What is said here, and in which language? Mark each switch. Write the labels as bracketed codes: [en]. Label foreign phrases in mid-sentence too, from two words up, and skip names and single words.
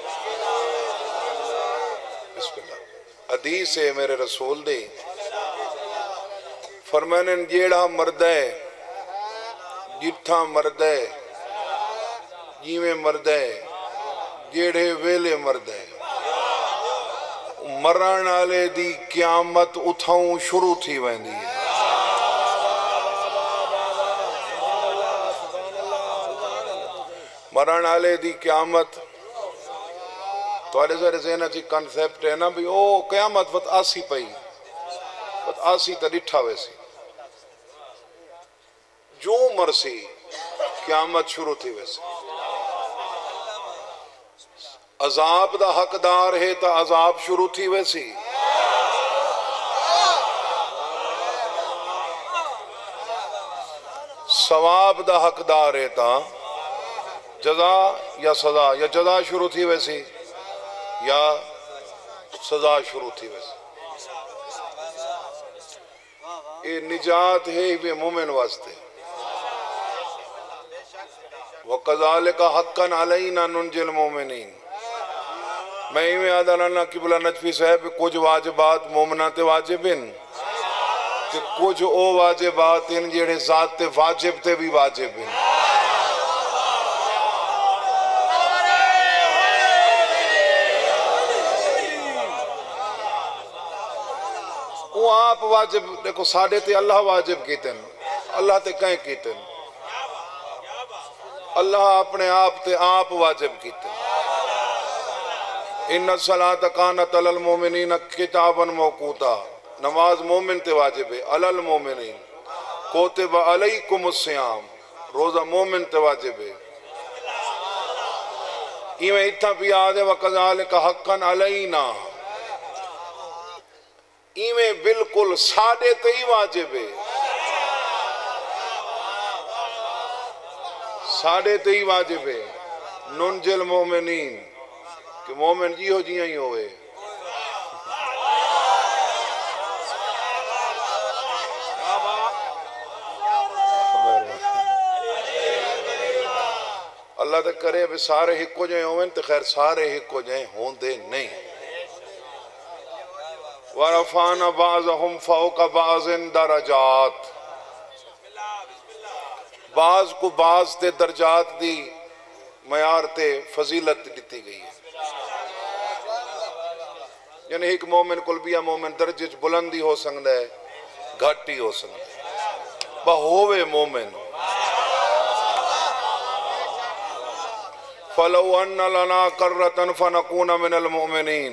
[skr] हदीस है मेरे रसूल दी, फरमाने जेड़ा मरद है, जिथा मरद है, जिवें मरद है, जेड़े वेले मरद है, मरण वाले दी क़यामत उथां शुरू थी वेंदी है। मरण वाले दी क़यामत थोड़े सारे ज़हन च कंसेप्ट है ना भी ओ क़यामत वत आसी पई, वत आसी तो डिठा वैसी जो मरसी क़यामत शुरू थी वैसी। अजाब दा हकदार है तो अजाब शुरू थी वैसी। सवाब दा हकदार है तो जजा या सजा, या जजा शुरू थी वैसी या सजा शुरू थी वैसी। ये निजात है वे मोमिन वास्ते। [ar] وكذلك حقا علينا ننج المؤمنين. [skr] मैं इवें आदा ना किबला नजफी साहब कुछ वाजिबात मोमना ते वाजिब इन ते कुछ ओ वाजिबात इन जेड़े ज़ात ते वाजिब ते भी वाजिब इन। वो आप वाजिब देखो साडे ते अल्लाह वाजिब कीते, अल्लाह ते कहीं कीते, अल्लाह अपने आप ते आप वाजिब कीते। [ar] إن الصلاة كانت على المؤمنين كتابا موقوتا. [skr] नमाज मोमिन ते वाजिब है, [ar] على المؤمنين كتب عليكم الصيام, [skr] रोजा मोमिन ते वाजिब है। इवें इत्था भी आदे [ar] وكذلك حقا علينا, [skr] इवें बिल्कुल साडे ते ही वाजिब है, साडे ते ही वाजिब है। [ar] ننج المؤمنين [skr] कि मोमिन जी हो जियां ही होवे। अल्लाह तो करे भी सारे हिको जे होवन तो खैर सारे हिको जे होंदे नहीं। [ar] ورفعنا بعضهم فوق بعض درجات, [skr] बाज को बाज ते दर्जात दी मयार ते फजीलत दी गई है। यानी एक मोमिन कुल बिया मोमिन दर्जे च बुलंदी हो सकता है, घट ही हो सकता है, होवे मोमिन। [ar] فلو أن لنا كرة فنكون من المؤمنين.